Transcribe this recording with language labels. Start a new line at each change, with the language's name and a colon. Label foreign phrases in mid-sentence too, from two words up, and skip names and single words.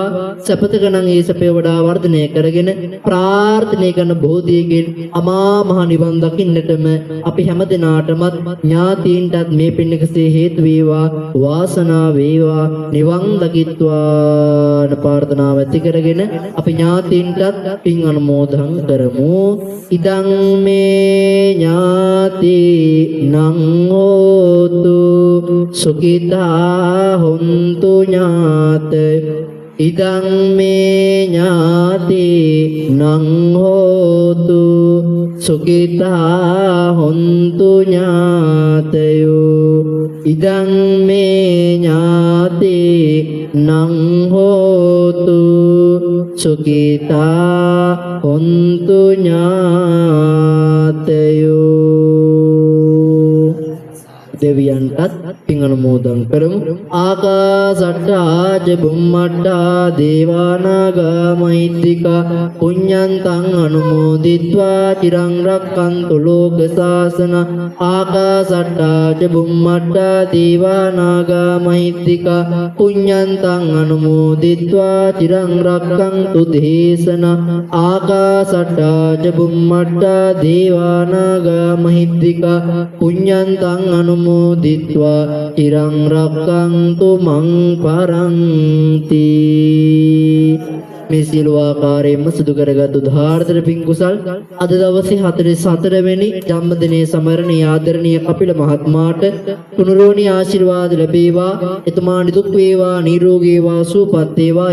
Sinhala: සැපත ගණන් ඒ සැපේ වඩා වර්ධනය කරගෙන ප්‍රාර්ථනා කරන බෝධියකින් අමා මහ නිවන් දකින්නටම අපි හැමදෙනාටමත් ඥාතීන්ටත් මේ පින් එකසේ හේතු වේවා. වාසනාව වේවා. නිවන් දකිත්වා ප්‍රාර්ථනාව ඇති කරගෙන අපි ඥාතීන්ටත් පින් අනුමෝදන් කරමු.
Pali: ඉදං මේ ඥාති නං හෝතු සුඛිතා හොන්තු ඥාත. ඉදං මේ ඥාති නං හෝතු සුඛිතා හොන්තු ඥාතයෝ. ඉදං මේ ඥාති නං හෝතු සුඛිතා හොන්තු ඥාතයෝ.
Sinhala: දෙවියන්ටත් පින් අනුමෝදන් කරමු.
Pali: ආකාසට්ටා ච බුම්මට්ටා දේවානාගා මහිද්దికා පුඤ්ඤන්තං අනුමෝදිත්වා චිරං රක්ඛන්තු ලෝක සාසන. ආකාසට්ටා ච බුම්මට්ටා දේවානාගා මහිද්దికා පුඤ්ඤන්තං අනුමෝදිත්වා චිරං රක්ඛන්තු දේශන. ආකාසට්ටා ච බුම්මට්ටා දේවානාගා මහිද්దికා පුඤ්ඤන්තං අනුමෝදිත්වා චිරං රක්ඛන්තු මං පරන්ති.
Sinhala: මේ සියලු ආකාරයෙන්ම සිදු කරගත් උදාාරතර පින් කුසල් අද දවසේ 44 වෙනි ජන්මදිනයේ සමරණීය ආදරණීය කපිල මහත්මයාට තුනුරුවනි ආශිර්වාද ලැබේවා. එතුමා නිදුක් වේවා, නිරෝගී වේවා, සුවපත් වේවා.